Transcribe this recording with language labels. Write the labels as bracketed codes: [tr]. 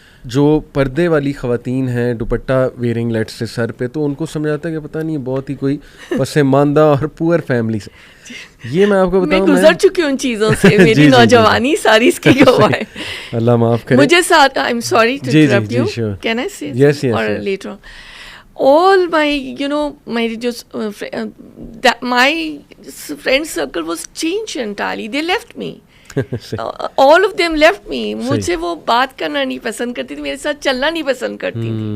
[ur] جو پردے والی خواتین ہیں دوپٹہ ویئرنگ لیٹ سے سر پہ, تو ان کو سمجھاتا ہے کہ پتہ نہیں بہت ہی کوئی پسماندہ اور پور فیملی سے. یہ میں آپ کو بتاؤں, میں گزر چکی ان چیزوں سے, میری نوجوانی ساری اس کی گواہ ہے. اللہ معاف کرے. مجھے ساتھ [en] I am sorry to interrupt you, can I say yes اور later on all my my just that my friend circle was changed entirely. They left me. All of them left me. [ur] مجھ سے وہ بات کرنا نہیں پسند کرتی تھی, میرے ساتھ چلنا نہیں پسند کرتی تھی.